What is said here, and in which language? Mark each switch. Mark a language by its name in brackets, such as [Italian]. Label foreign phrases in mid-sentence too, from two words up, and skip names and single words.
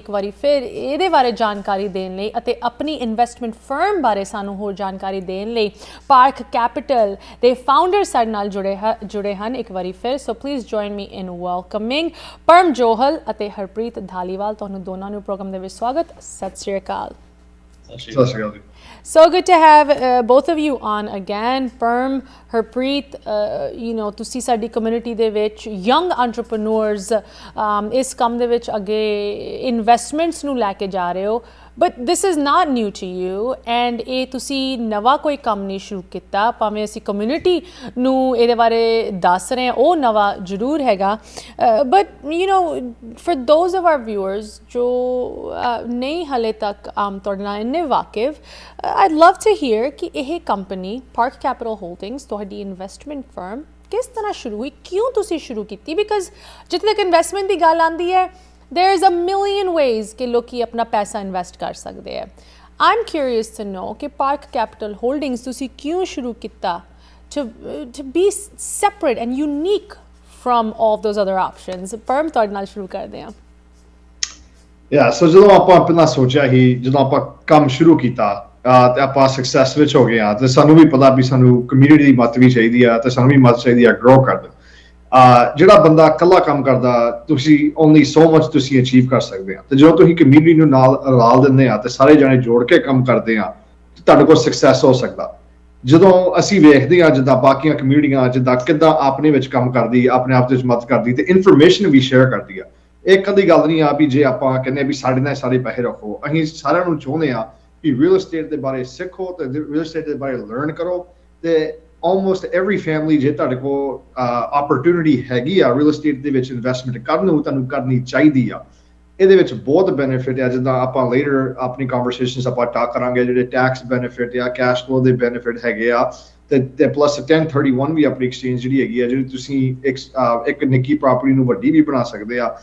[Punjabi] ਇੱਕ ਵਾਰੀ ਫਿਰ ਇਹਦੇ ਬਾਰੇ ਜਾਣਕਾਰੀ ਦੇਣ ਲਈ ਅਤੇ ਆਪਣੀ [English] investment firm [Punjabi] ਬਾਰੇ ਸਾਨੂੰ ਹੋਰ ਜਾਣਕਾਰੀ ਦੇਣ ਲਈ ਪਾਰਕ ਕੈਪੀਟਲ ਦੇ ਫਾਊਂਡਰ ਸਾਡੇ ਨਾਲ ਜੁੜੇ ਹਨ ਇੱਕ ਵਾਰੀ ਫਿਰ। [English] so please join me in welcoming ਪਰਮ ਜੋਹਲ ਅਤੇ ਹਰਪ੍ਰੀਤ ਧਾਲੀਵਾਲ। [Punjabi] ਤੁਹਾਨੂੰ ਦੋਨਾਂ ਨੂੰ ਪ੍ਰੋਗਰਾਮ ਦੇ ਵਿੱਚ ਸਵਾਗਤ। ਸਤਿ ਸ਼੍ਰੀ ਅਕਾਲ। [English] So good to have both of you on again. Perm, [Punjabi] Harpreet, ਤੁਸੀਂ ਸਾਡੀ ਕਮਿਊਨਿਟੀ ਦੇ ਵਿੱਚ [English] young entrepreneurs [Punjabi] ਇਸ ਕੰਮ ਦੇ ਵਿੱਚ ਅੱਗੇ ਇਨਵੈਸਟਮੈਂਟਸ ਨੂੰ ਲੈ ਕੇ ਜਾ ਰਹੇ ਹੋ। [English] But this is not new to you and [Punjabi] ਇਹ ਤੁਸੀਂ ਨਵਾਂ ਕੋਈ ਕੰਮ ਨਹੀਂ ਸ਼ੁਰੂ ਕੀਤਾ। ਭਾਵੇਂ ਅਸੀਂ ਕਮਿਊਨਿਟੀ ਨੂੰ ਇਹਦੇ ਬਾਰੇ ਦੱਸ ਰਹੇ ਹਾਂ ਉਹ ਨਵਾਂ ਜ਼ਰੂਰ ਹੈਗਾ। [English] But for those of our viewers [Punjabi] ਜੋ ਨਹੀਂ ਹਾਲੇ ਤੱਕ ਤੁਹਾਡੇ ਨਾਲ ਇੰਨੇ ਵਾਕਿਫ, [English] I'd love to hear [Punjabi] ਕਿ ਇਹ ਕੰਪਨੀ ਪਾਰਕ ਕੈਪੀਟਲ ਹੋਲਡਿੰਗਸ ਤੁਹਾਡੀ [English] investment firm [Punjabi] ਕਿਸ ਤਰ੍ਹਾਂ ਸ਼ੁਰੂ ਹੋਈ, ਕਿਉਂ ਤੁਸੀਂ ਸ਼ੁਰੂ ਕੀਤੀ? ਬਿਕਾਜ਼ ਜਿੱਥੇ ਤੱਕ ਇਨਵੈਸਟਮੈਂਟ ਦੀ ਗੱਲ ਆਉਂਦੀ ਹੈ [English] there is a million ways [Punjabi] ਕਿ ਲੋਕੀ ਆਪਣਾ ਪੈਸਾ ਇਨਵੈਸਟ ਕਰ ਸਕਦੇ ਹੈ। [English] I'm curious to know [Punjabi] ਕਿ ਪਾਰਕ ਕੈਪੀਟਲ ਹੋਲਡਿੰਗਸ ਤੁਸੀਂ ਕਿਉਂ ਸ਼ੁਰੂ ਕੀਤਾ [English] to be separate and unique from all those other options? [Punjabi] ਪਰਮ ਤੁਹਾਡੇ ਨਾਲ ਸ਼ੁਰੂ ਕਰਦੇ ਹਾਂ। ਸੋ ਜਦੋਂ ਆਪਾਂ ਪਹਿਲਾਂ ਸੋਚਿਆ ਸੀ, ਜਦੋਂ ਆਪਾਂ ਕੰਮ ਸ਼ੁਰੂ ਕੀਤਾ ਤੇ ਆਪਾਂ ਸਕਸੈਸ ਵਿੱਚ ਹੋ ਗਏ ਆ ਤੇ ਸਾਨੂੰ ਵੀ ਪਤਾ ਵੀ ਸਾਨੂੰ ਕਮਿਊਨਿਟੀ ਦੀ ਮਦਦ ਵੀ ਚਾਹੀਦੀ ਆ ਤੇ ਸਾਨੂੰ ਵੀ ਮਦਦ ਚਾਹੀਦੀ ਆ ਗਰੋ ਕਰਨ। ਜਿਹੜਾ ਬੰਦਾ ਇਕੱਲਾ ਕੰਮ ਕਰਦਾ ਤੁਸੀਂ [English] only so much [Punjabi] ਤੁਸੀਂ ਅਚੀਵ ਕਰ ਸਕਦੇ ਆ ਤੇ ਜਦੋਂ ਤੁਸੀਂ ਕਮਿਊਨਿਟੀ ਨੂੰ ਨਾਲ ਰਲ ਦਿੰਦੇ ਆ ਤੇ ਸਾਰੇ ਜਾਣੇ ਜੋੜ ਕੇ ਕੰਮ ਕਰਦੇ ਆ ਤੇ ਤੁਹਾਡੇ ਕੋਲ ਸਕਸੈਸ ਹੋ ਸਕਦਾ। ਜਦੋਂ ਅਸੀਂ ਵੇਖਦੇ ਆ ਜਿੱਦਾਂ ਬਾਕੀਆਂ ਕਮਿਊਨਿਟੀਆਂ ਜਿੱਦਾਂ ਕਿੱਦਾਂ ਆਪਣੇ ਵਿੱਚ ਕੰਮ ਕਰਦੀ, ਆਪਣੇ ਆਪ ਦੇ ਵਿੱਚ ਮਦਦ ਕਰਦੀ ਤੇ ਇਨਫੋਰਮੇਸ਼ਨ ਵੀ ਸ਼ੇਅਰ ਕਰਦੀ ਆ। ਇਹ ਕਦੀ ਗੱਲ ਨਹੀਂ ਆ ਵੀ ਜੇ ਆਪਾਂ ਕਹਿੰਦੇ ਵੀ ਸਾਡੇ ਨਾਲ ਸਾਰੇ ਪੈਸੇ ਰੱਖੋ। ਅਸੀਂ ਸਾਰਿਆਂ ਨੂੰ ਚਾਹੁੰਦੇ ਆ ਵੀ [English] real estate [Punjabi] ਦੇ ਬਾਰੇ ਸਿੱਖੋ ਤੇ [English] real estate [Punjabi] ਦੇ ਬਾਰੇ ਲਰਨ ਕਰੋ ਤੇ [English] almost every family [Punjabi] ਜੇ ਤੁਹਾਡੇ ਕੋਲ opportunity ਹੈਗੀ ਆ [English] real estate [Punjabi] ਦੇ ਵਿੱਚ ਇਨਵੈਸਟਮੈਂਟ ਕਰਨ ਨੂੰ ਤੁਹਾਨੂੰ ਕਰਨੀ ਚਾਹੀਦੀ ਆ। ਇਹਦੇ ਵਿੱਚ ਬਹੁਤ ਬੈਨੀਫਿਟ ਆ ਜਿੱਦਾਂ ਆਪਾਂ ਲੇਟਰ ਆਪਣੀ ਕਨਵਰਸੇਸ਼ਨਸ ਆਪਾਂ ਟਾਕ ਕਰਾਂਗੇ ਜਿਹੜੇ [English] tax benefit [Punjabi] ਆ, [English] cash flow [Punjabi] ਦੇ ਬੈਨੀਫਿਟ ਹੈਗੇ ਆ ਤੇ ਪਲੱਸ 1031 ਵੀ ਆਪਣੀ ਐਕਸਚੇਂਜ ਜਿਹੜੀ ਹੈਗੀ ਆ ਜਿਹੜੀ ਤੁਸੀਂ ਇੱਕ ਨਿੱਕੀ ਪ੍ਰਾਪਰਟੀ ਨੂੰ ਵੱਡੀ ਵੀ ਬਣਾ ਸਕਦੇ ਆ।